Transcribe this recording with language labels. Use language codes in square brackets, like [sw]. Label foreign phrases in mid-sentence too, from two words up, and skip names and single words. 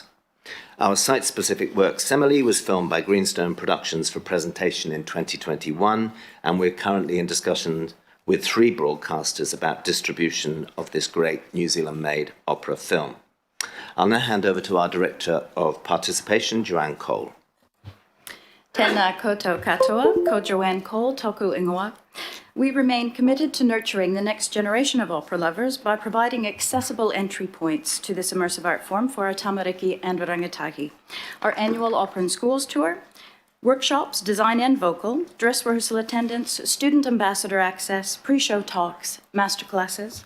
[en] Our site-specific work, Semele, was filmed by Greenstone Productions for presentation in 2021, and we're currently in discussion with 3 broadcasters about distribution of this great New Zealand-made opera film. I'll now hand over to our Director of Participation, Joanne Cole. [mi] Tēnā koutou katoa, ko Joanne Cole, toku ingoa. [en] We remain committed to nurturing the next generation of opera lovers by providing accessible entry points to this immersive art form for our tamariki and rangatahi. Our annual Opera in Schools tour, workshops, design and vocal, dress rehearsal attendance, student ambassador access, pre-show talks, masterclasses.